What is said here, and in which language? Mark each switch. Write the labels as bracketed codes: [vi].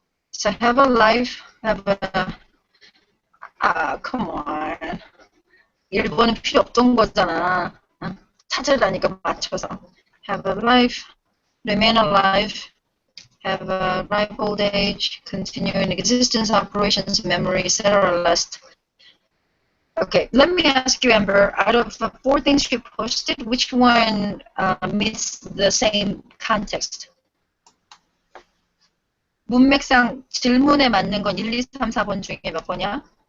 [en] So have a life, have a, come on. [ko] 일본은 필요 없던 거잖아. 찾으라니까 맞춰서. [en] Have a life, remain alive, have a ripe old age, continuing existence, operations, memory, etc. list. Okay, let me ask you, Amber, out of the 4 things you posted, which one meets the same context? [ko] 문맥상 질문에 맞는 건 1, 2, 3, 4번 중에 몇 번이야?